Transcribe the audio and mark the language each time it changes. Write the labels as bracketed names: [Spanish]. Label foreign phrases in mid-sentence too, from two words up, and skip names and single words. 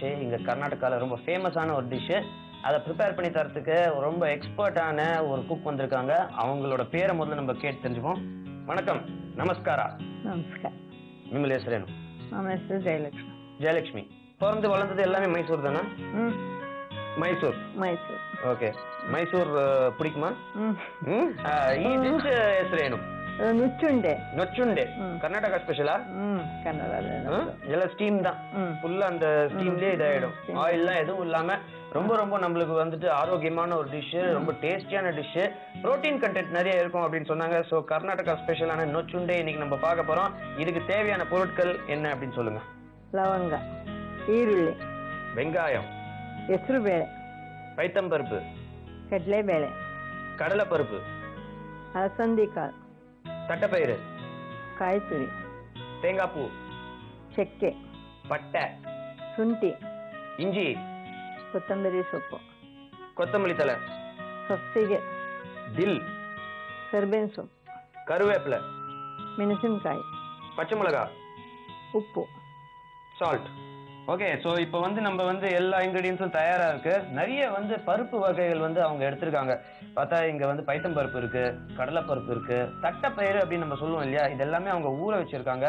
[Tamil] இங்க கர்நாடகால ரொம்ப ஃபேமஸான ஒரு டிஷ். அதை ப்ரிப்பேர் பண்ணி தரத்துக்கு ரொம்ப எக்ஸ்பர்ட்டான ஒரு குக் வந்திருக்காங்க. அவங்களோட பேரை முதல்ல நம்ம கேட்டு தெரிஞ்சுப்போம். வணக்கம், நமஸ்காரா. [Kannada] ನಮಸ್ಕಾರ. ನಿಮ್ಮ ಹೆಸರೇನು? ನಮ್ಮ ಹೆಸರು ಜಯಲಕ್ಷ್ಮಿ. [Tamil] ஜெயலட்சுமி. பிறந்து வளர்ந்தது எல்லாமே மைசூர் தானே? மைசூர். [Kannada] ಮೈಸೂರು. ಓಕೆ. ಮೈಸೂರ್ பிடிக்குமா? ಈ ಡಿಶ್ ಹೆಸರೇನು? ನುಚ್ಚುಂಡೆ. [Tamil] நொச்சுண்டே. கர்நாடகா ஸ்பெஷலா? [Kannada] ಕನ್ನಡ. [Tamil] எல்லாம் ஸ்டீம் தான். ஃபுல்லா அந்த ஸ்டீம்லயே இதாயிடும். ஆயில்லாம் எதுவும் இல்லாம ரொம்ப ரொம்ப நம்மளுக்கு வந்துட்டு ஆரோக்கியமான ஒரு டிஷ், ரொம்ப டேஸ்டியான டிஷ், [English] protein content [Tamil] நிறைய இருக்கும் அப்படின்னு சொன்னாங்க. ஸோ கர்நாடகா ஸ்பெஷலான நொச்சுண்டே இன்னைக்கு நம்ம பார்க்க போறோம். இதுக்கு தேவையான பொருட்கள் என்ன அப்படின்னு சொல்லுங்க. [Kannada] ಲವಂಗ, ಈರುಳ್ಳಿ, [Tamil] வெங்காயம், [Kannada] ಹೆಸರು ಬೇಳೆ, [Tamil] பைத்தம்பருப்பு, [Kannada] ಕಡಲೆ ಬೇಳೆ, [Tamil] கடலைப்பருப்பு, [Kannada] ಅಲಸಂದಿ ಕಾಳು, [Tamil] தட்டைப்பயிறு, [Kannada] ಕಾಯಿ ತುರಿ, [Tamil] தேங்காய் பூ, [Kannada] ಚಕ್ಕೆ, [Tamil] பட்டை, [Kannada] ಶುಂಠಿ, [Tamil] இஞ்சி, [Kannada] ಕೊತ್ತಂಬರಿ ಸೊಪ್ಪು, [Tamil] கொத்தமல்லி தலை, [Kannada] ಸೊಪ್ಪಿಗೆ, [Tamil] தில், [Kannada] ಕರಿಬೇವಿನ ಸೊಪ್ಪು, [Tamil] கருவேப்பிலை, [Kannada] ಮೆಣಸಿನಕಾಯಿ, [Tamil] பச்சை மிளகாய், [Kannada] ಉಪ್ಪು, [English] Salt. Okay. [Tamil] ஸோ இப்போ வந்து நம்ம வந்து எல்லா இன்க்ரீடியன்ஸும் தயாராக இருக்கு. நிறைய வந்து பருப்பு வகைகள் வந்து அவங்க எடுத்திருக்காங்க. பார்த்தா இங்கே வந்து பைத்தம்பருப்பு இருக்கு, கடலைப்பருப்பு இருக்கு, தட்டைப்பயிறு அப்படின்னு நம்ம சொல்லுவோம் இல்லையா, இது எல்லாமே அவங்க ஊற வச்சிருக்காங்க.